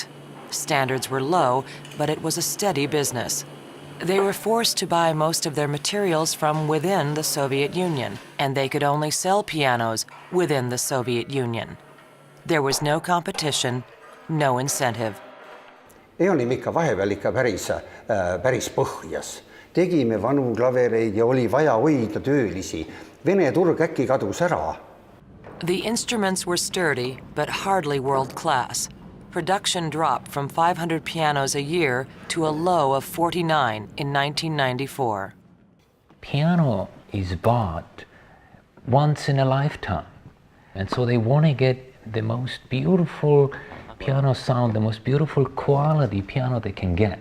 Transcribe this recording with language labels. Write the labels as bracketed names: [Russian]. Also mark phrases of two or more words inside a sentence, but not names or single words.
[English] Standards were low, but it was a steady business. They were forced to buy most of their materials from within the Soviet Union, and they could only sell pianos within the Soviet Union. There was no competition, no incentive. [Estonian] Ei olime ikka vahepeal ikka päris põhjas. Tegime vanu klavereid ja oli vaja hoida töölisi. Vene turg äkki kadus ära. [English] The instruments were sturdy, but hardly world-class. Production dropped from 500 pianos a year to a low of 49 in 1994. Piano is bought once in a lifetime, and so they want to get the most beautiful piano sound, the most beautiful quality piano they can get.